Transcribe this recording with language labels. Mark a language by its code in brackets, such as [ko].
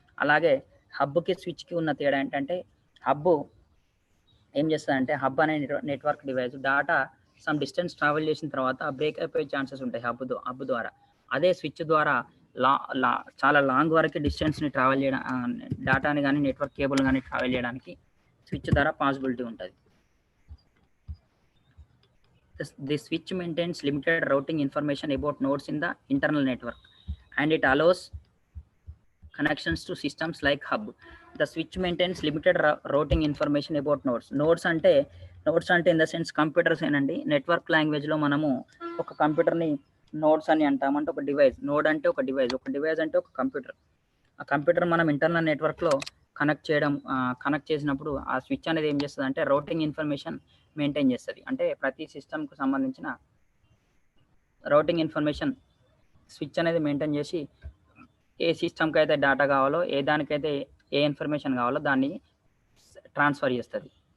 [te] అలాగే హబ్కి స్విచ్కి ఉన్న తేడా ఏంటంటే హబ్ ఏం చేస్తుందంటే హబ్ అనే network device data some distance travel చేసిన తర్వాత బ్రేక్ అయిపోయే ఛాన్సెస్ ఉంటాయి హబ్ ద్వారా. అదే స్విచ్ ద్వారా చాలా లాంగ్ వరకు డిస్టెన్స్ని ట్రావెల్ చేయడం, డేటాని కానీ నెట్వర్క్ కేబుల్ కానీ ట్రావెల్ చేయడానికి స్విచ్ ద్వారా పాసిబిలిటీ ఉంటుంది. [en] The switch maintains limited routing information about nodes in the internal network and it allows connections to systems like hub. The switch maintains limited routing information about nodes. Nodes [te] అంటే [en] in the sense [te] computers ఏనండి. Network లాంగ్వేజ్లో మనము ఒక కంప్యూటర్ని nodes అని అంటాం. అంటే ఒక device, node అంటే ఒక డివైస్, ఒక డివైస్ అంటే ఒక కంప్యూటర్. ఆ కంప్యూటర్ మనం ఇంటర్నల్ నెట్వర్క్లో కనెక్ట్ చేసినప్పుడు ఆ స్విచ్ అనేది ఏం చేస్తుంది అంటే రౌటింగ్ ఇన్ఫర్మేషన్ మెయింటైన్ చేస్తుంది. అంటే ప్రతి సిస్టమ్కి సంబంధించిన రౌటింగ్ ఇన్ఫర్మేషన్ స్విచ్ అనేది మెయింటైన్ చేసి ఏ సిస్టమ్కి అయితే డేటా కావాలో, ఏ దానికైతే ఏ ఇన్ఫర్మేషన్ కావాలో దాన్ని ట్రాన్స్ఫర్ చేస్తుంది.